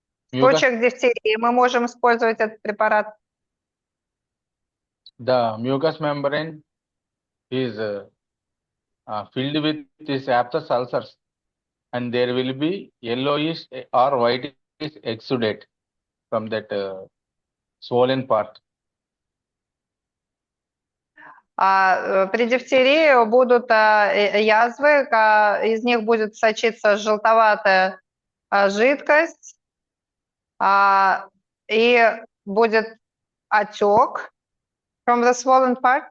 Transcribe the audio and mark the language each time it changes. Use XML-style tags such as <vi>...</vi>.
<ru>случаях дифтерии мы можем использовать этот препарат.</ru> <en>The mucous membrane is filled with these aphthous ulcers, and there will be yellowish or whitish exudate from that swollen part.</en> <ru>При дифтерии будут язвы, из них будет сочиться желтоватая жидкость, и будет отек</ru> <en>from the swollen part.</en>